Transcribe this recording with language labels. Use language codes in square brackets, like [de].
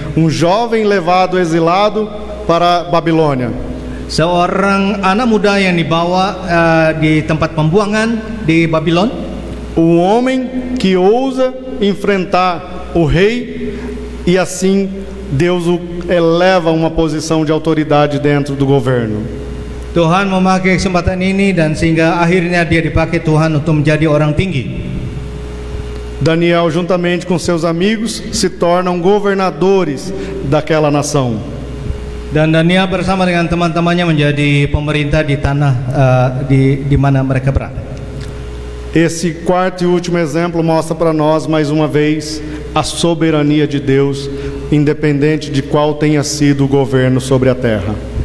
[pt] Um jovem levado exilado para Babilônia. [id] Seorang anak muda yang dibawa di tempat pembuangan di Babylon. [pt] Um homem que ousa enfrentar o rei e assim Deus o eleva a uma posição de autoridade dentro do governo. [id] Tuhan memakai kesempatan ini dan sehingga akhirnya dia dipakai Tuhan untuk menjadi orang tinggi. [pt] Daniel, juntamente com seus amigos, se tornam governadores daquela nação. [id] Dan Daniel bersama dengan teman-temannya menjadi pemerintah di tanah di mana mereka berada. [pt] Esse quarto e último exemplo mostra para nós mais uma vez a soberania de Deus, independente de qual tenha sido o governo sobre a terra.